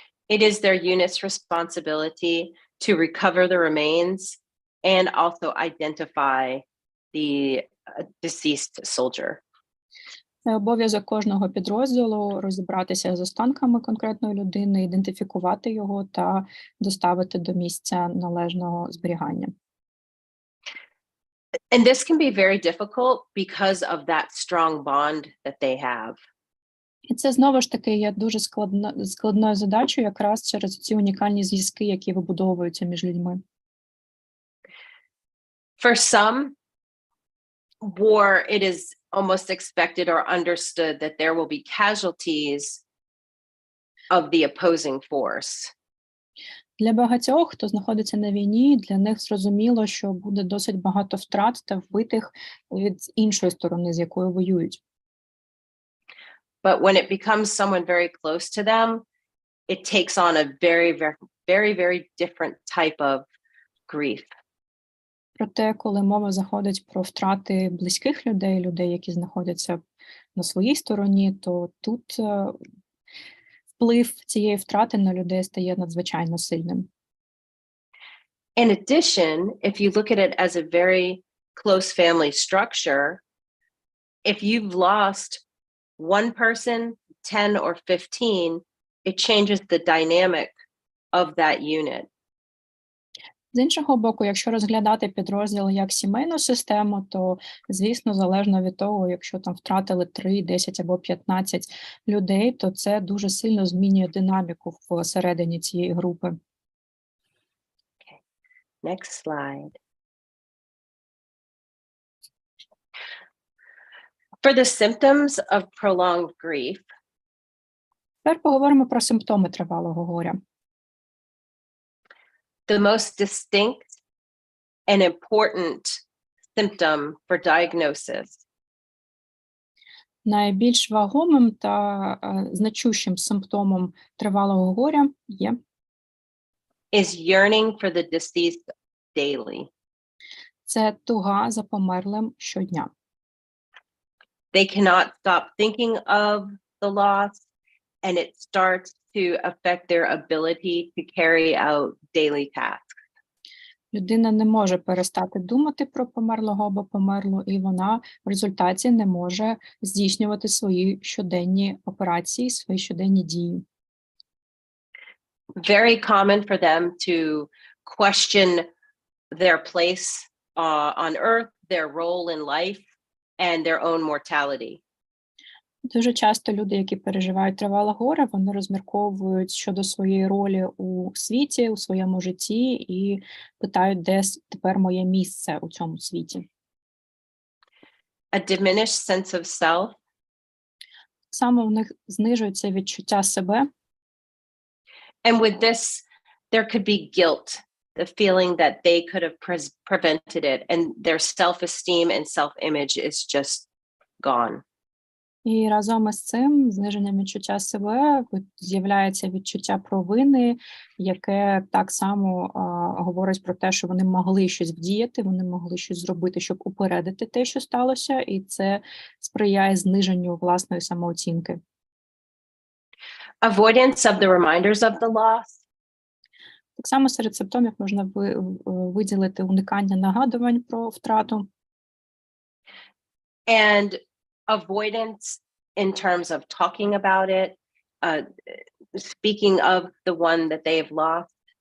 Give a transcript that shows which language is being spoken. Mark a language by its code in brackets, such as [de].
[en] it is their unit's responsibility to recover the remains and also identify the deceased soldier. [uk] Це обов'язок кожного підрозділу розібратися з останками конкретної людини, ідентифікувати його та доставити до місця належного зберігання. [en] And this can be very difficult because of that strong bond that they have. [uk] І це знову ж таки є дуже складною задачею якраз через ці унікальні зв'язки, які вибудовуються між людьми. [en] For some, war, it is almost expected or understood that there will be casualties of the opposing force. [uk] Для багатьох, хто знаходиться на війні, для них зрозуміло, що буде досить багато втрат та вбитих від іншої сторони, з якою воюють. [en] But when it becomes someone very close to them, it takes on a very, very, very, very different type of grief. [uk] Проте, коли мова заходить про втрати близьких людей, людей, які знаходяться на своїй стороні, то тут вплив цієї втрати на людей стає надзвичайно сильним. [en] In addition, if you look at it as a very close family structure, if you've lost one person, 10 or 15, it changes the dynamic of that unit. [uk] З іншого боку, якщо розглядати підрозділ як сімейну систему, то, звісно, залежно від того, якщо там втратили 3, 10 або 15 людей, то це дуже сильно змінює динаміку всередині цієї групи. [en] Next slide. For the symptoms of prolonged grief, [uk] Тепер поговоримо про симптоми тривалого горя. [en] the most distinct and important symptom for diagnosis [uk] Найбільш вагомим та значущим симптомом тривалого горя є [en] is yearning for the deceased daily. [uk] це туга за померлим щодня. [en] They cannot stop thinking of the loss, and it starts to affect their ability to carry out daily tasks. [uk] Людина не може перестати думати про померлого або померлу, і вона в результаті не може здійснювати свої щоденні операції, свої щоденні дії. [en] Very common for them to question their place on earth, their role in life, and their own mortality. [uk] Дуже часто люди, які переживають тривале горе, вони розмірковують щодо своєї ролі у світі, у своєму житті і питають, де тепер моє місце у цьому світі. [en] A diminished sense of self, [uk] Саме у них знижується відчуття себе, [en] and with this, there could be guilt, the feeling that they could have prevented it, and their self-esteem and self-image is just gone. [uk] і разом із цим зниженням відчуття себе з'являється відчуття провини, яке так само говорить про те, що вони могли щось вдіяти, вони могли щось зробити, щоб упередити те, що сталося, і це сприяє зниженню власної самооцінки. [en] Avoidance of the reminders of the loss, [uk] Так само серед симптомів можна виділити уникання нагадувань про втрату, [en] and avoidance in terms of talking about it, speaking of the one that they have lost.